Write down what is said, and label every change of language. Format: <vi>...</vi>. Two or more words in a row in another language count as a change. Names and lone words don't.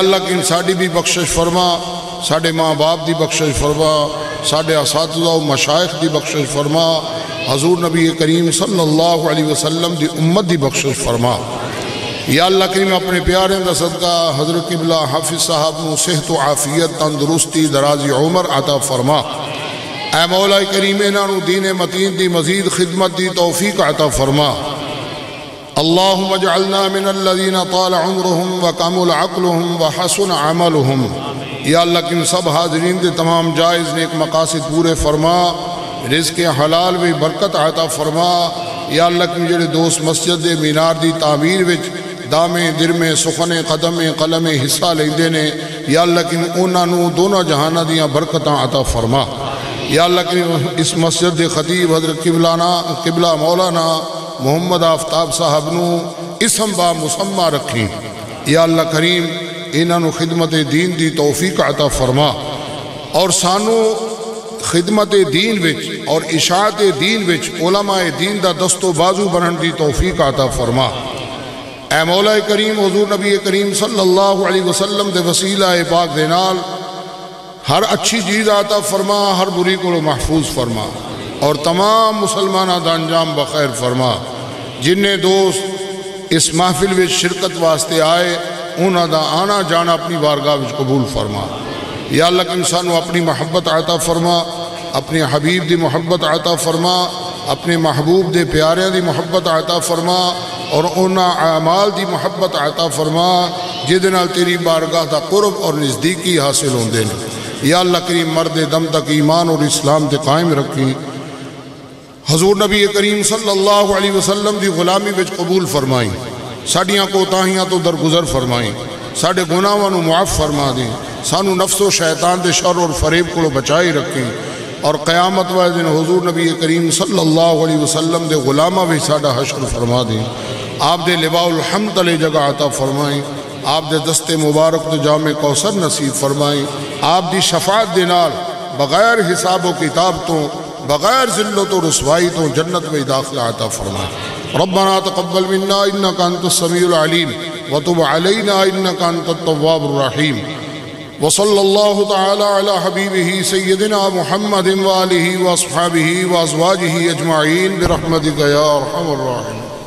<pa>اللہ کن ساڑھی بھی بخشش فرما ساڑھے ماں باپ دی بخشش فرما ساڑھے اساتذہ و مشائخ دی بخشش فرما حضور نبی کریم</pa> <ar>صلی اللہ علیہ وسلم</ar> <pa>دی امت دی بخشش فرما یا اللہ کریم اپنے پیارے دا صدقہ حضرت قبلہ حافظ صاحب نو صحت و عافیت تندرستی درازی عمر عطا فرما اے مولا کریم انہوں دین متین دی مزید خدمت دی توفیق عطا فرما</pa> <ar>اللہم اجعلنا من الذین طال عمرهم وکمل عقلهم وحسن عملهم</ar> <pa>یا اللہ کن سب حاضرین دے تمام جائز نیک مقاصد پورے فرما رزق حلال بھی برکت عطا فرما یا اللہ کن جڑے دوست مسجد دے مینار دی تعمیر وچ</pa> <fa>دامے درمے سخنے قدمے قلمے</fa> <pa>حصہ لیندے نے یا اللہ کن انہوں دونوں جہانہ دیاں برکتاں عطا فرما یا اللہ کن اس مسجد دے خطیب حضرت قبلہ مولانا محمد آفتاب صاحب نو اسم با مسمہ رکھیں۔ یا اللہ کریم انہاں نو خدمت دین دی توفیق عطا فرما اور سانو خدمت دین وچ اور اشاعت دین وچ علماء دین دا دست و بازو بنن دی توفیق عطا فرما۔ اے مولا کریم حضور نبی کریم</pa> <ar>صلی اللہ علیہ وسلم</ar> <pa>دے وسیلہ پاک دے نال ہر اچھی چیز عطا فرما، ہر بری کو محفوظ فرما اور تمام مسلمانہ دا انجام بخیر فرما۔ جنہیں دوست اس محفل وچ شرکت واسطے آئے انہاں دا آنا جانا اپنی بارگاہ وچ قبول فرما۔ یا اللہ کہ انسانوں اپنی محبت عطا فرما، اپنے حبیب دی محبت عطا فرما، اپنے محبوب دے پیاریاں دی محبت عطا فرما اور انہاں اعمال دی محبت عطا فرما جدے نال تیری بارگاہ دا قرب اور نزدیکی حاصل ہوندے نے۔ یا اللہ کریم مرد دم تک ایمان اور اسلام تے قائم رکھیں، حضور نبی کریم</pa> <ar>صلی اللہ علیہ وسلم</ar> <pa>دی غلامی وچ قبول فرمائیں، ساڈیاں کوتاہیاں تو درگزر فرمائیں، ساڈے گناہاں نو معاف فرما دیں، سانو نفس و شیطان دے شر اور فریب کو بچائی رکھیں اور قیامت والے دن حضور نبی کریم</pa> <ar>صلی اللہ علیہ وسلم</ar> <pa>دے غلامہ بھی ساڈا حشر فرما دیں۔ آپ دے</pa> <ar>لواء الحمد</ar> <pa>علی جگہ عطا فرمائیں، آپ دے دست مبارک تو جام کوثر نصیب فرمائیں، آپ دی شفاعت دے نال بغیر حساب و کتاب تو بغیر ذلت و رسوائی تو جنت میں داخلہ عطا فرمائیں۔</pa> <ar>ربنا تقبل منا انك انت السميع العليم وتب علينا انك انت التواب الرحيم وصلى الله تعالى على حبيبه سيدنا محمد وآله واصحابه وازواجه اجمعين برحمتك يا ارحم الراحمين۔</ar>